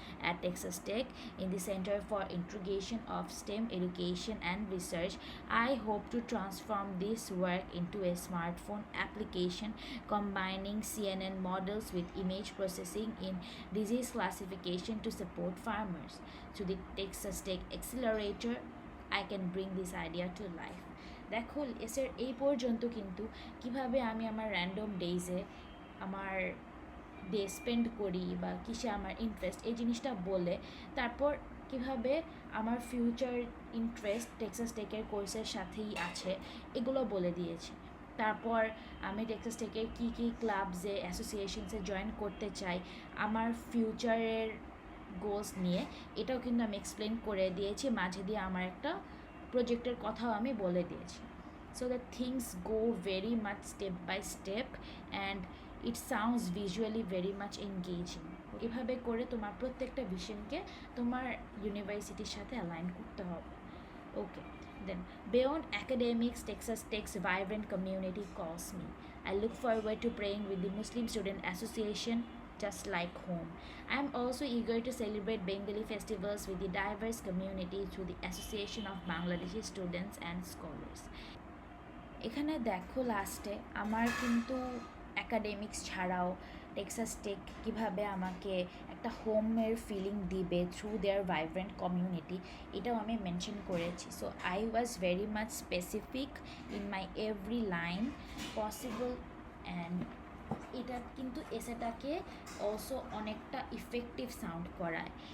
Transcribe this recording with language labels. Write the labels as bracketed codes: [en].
[en] At Texas Tech, in the Center for Integration of STEM Education and Research, I hope to transform this work into a smartphone application combining CNN models with image processing in disease classification to support farmers. Through the Texas Tech Accelerator, I can bring this idea to life. [bn] দেখো এসের এই পর্যন্ত কিন্তু কিভাবে আমি আমার random ডেইজে আমার দিয়ে স্পেন্ড করি বা কিসে আমার ইন্টারেস্ট এই জিনিসটা বলে তারপর কিভাবে আমার ফিউচার ইন্টারেস্ট টেক্সাস টেকের কোর্সের সাথেই আছে এগুলো বলে দিয়েছি। তারপর আমি টেক্সাস টেকের কী কী ক্লাবসে অ্যাসোসিয়েশনসে জয়েন করতে চাই আমার ফিউচারের গোলস নিয়ে এটাও কিন্তু আমি এক্সপ্লেন করে দিয়েছি, মাঝে দিয়ে আমার একটা প্রজেক্টের কথাও আমি বলে দিয়েছি। [en] So that things go very much step by step and it sounds visually very much engaging. [bn] এভাবে করে তোমার প্রত্যেকটা ভিশনকে তোমার ইউনিভার্সিটির সাথে অ্যালাইন করতে হবে। [en] Okay, then beyond academics, Texas Tech's vibrant community calls me. I look forward to praying with the Muslim Student Association just like home. I am also eager to celebrate Bengali festivals with the diverse community through the Association of Bangladeshi Students and Scholars. [bn] এখানে দেখো লাস্টে আমার কিন্তু academics ছাড়াও Texas take কীভাবে আমাকে একটা হোমের ফিলিং দিবে [en] through their vibrant community [bn] এটাও আমি মেনশন করেছি। [en] so I was very much specific in my every line possible and [bn] এটা কিন্তু এসেটাকে [en] Also অনেকটা effective sound করায়।